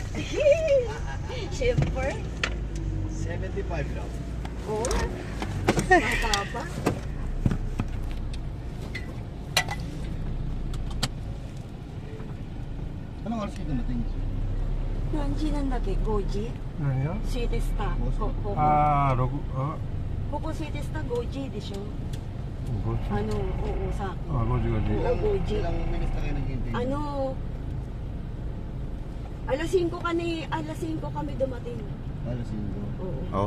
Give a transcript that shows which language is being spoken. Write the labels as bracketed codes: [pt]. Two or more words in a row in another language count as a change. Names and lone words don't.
[tl] Siyempre. 75 lang. Oo. Mata pa. Anong oras kayo dumating? Nandiyan ang dati, Goji. [ja] 何よ [tl] City Star. Coco [ja] ああ、6、あ、 [tl] City Star, Goji, di siya. [ja] 5時。 [tl] Ano, oo, sa akin. [ja] あ、5時、5時。 [tl] Oo, Goji. Ilang minutes na kayo naghihintay? Ano, alas 5 kami dumating. Alas 5. Oo. Oh.